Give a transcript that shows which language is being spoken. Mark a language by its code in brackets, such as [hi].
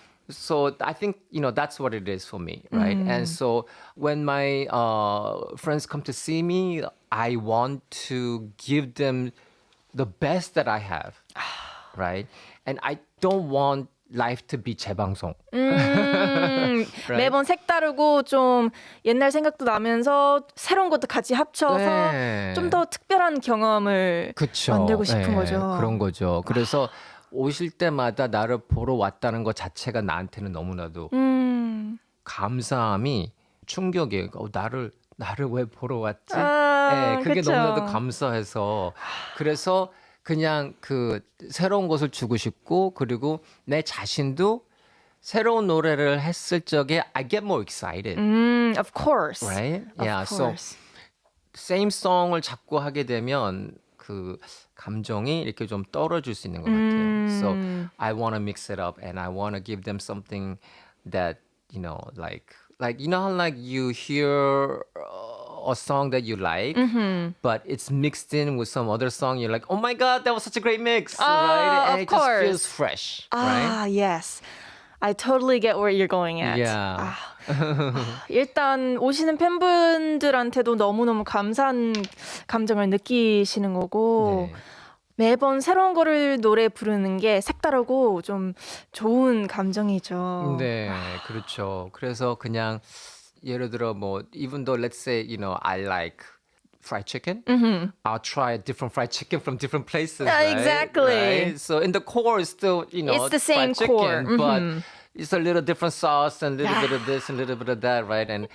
[en] So I think, that's what it is for me, right? And so when my friends come to see me, I want to give them the best that I have, right? And I don't want life to be 재방송. Right? [ko] 매번 색다르고 좀 옛날 생각도 나면서 새로운 것도 같이 합쳐서 좀 더 특별한 경험을 만들고 싶은 거죠. 그런 거죠. 그래서 오실 때마다 나를 보러 왔다는 것 자체가 나한테는 너무나도 감사함이 충격이에요. 나를 왜 보러 왔지? 그게 그쵸. 너무나도 감사해서 그래서 그냥 그 새로운 것을 주고 싶고 그리고 내 자신도 새로운 노래를 했을 적에 [en] I get more excited. Of course. Right? Of course. So same song [ko] 을 자꾸 하게 되면 그 감정이 이렇게 좀 떨어질 수 있는 것 같아요. [en] So I want to mix it up and I want to give them something that, like how like you hear a song that you like, but it's mixed in with some other song. You're like, oh my God, that was such a great mix, right? And of it course. just feels fresh, right? Yes. I totally get where you're going at. Yeah. [ko] 일단 오시는 팬분들한테도 너무너무 감사한 감정을 느끼시는 거고 매번 새로운 거를 노래 부르는 게 색다르고 좀 좋은 감정이죠. 네, 그렇죠. 그래서 그냥 예를 들어 뭐 [en] even though let's say I like fried chicken, I'll try a different fried chicken from different places. Right? Exactly. Right? So in the core, it's still it's the same fried core, chicken, but it's a little different sauce and a little bit of this and a little bit of that, right?